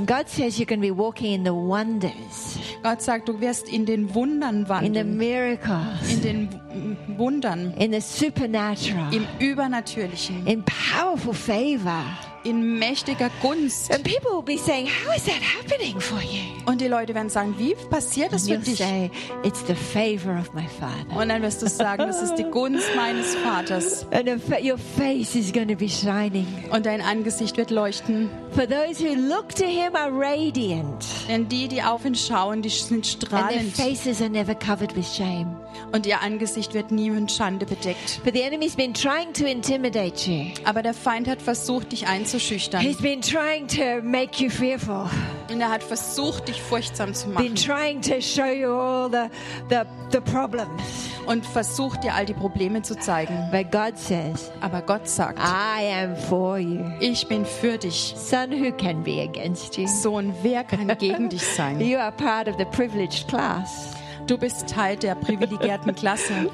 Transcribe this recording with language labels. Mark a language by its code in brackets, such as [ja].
[en] God says you're going to be walking in the wonders. [de] Gott sagt, du wirst in den Wundern wandeln. [en] In the miracles. [de] In den Wundern. [en] In the supernatural. [de] Im Übernatürlichen. [en] In powerful favor. [de] In mächtiger Gunst. [en] And people will be saying, how is that happening for you? [de] Und die Leute werden sagen, wie passiert das für dich? [en] Say, it's the favor of my father. [de] Und dann wirst du sagen, das ist die Gunst meines Vaters. [en] And your face is going to be shining. [de] Und dein Angesicht wird leuchten. [en] For those who look to him are radiant. [de] Denn die auf ihn schauen, die sind strahlend. [en] And their faces are never covered with shame. [de] Und ihr Angesicht wird nie mit Schande bedeckt. [en] But the enemy's been trying to intimidate you. [de] Aber der Feind hat versucht, dich einzuschüchtern. [en] He's been trying to make you fearful. [de] Und hat versucht, dich furchtsam zu machen. [en] Been trying to show you all the problems. [de] Und versucht, dir all die Probleme zu zeigen. [en] But God says, [de] aber Gott sagt, [en] I am for you. [de] Ich bin für dich. [en] Son, who can be against you? [de] Sohn, wer kann gegen dich sein? [en] You are part of the privileged class. [de] Du bist Teil der privilegierten Klasse.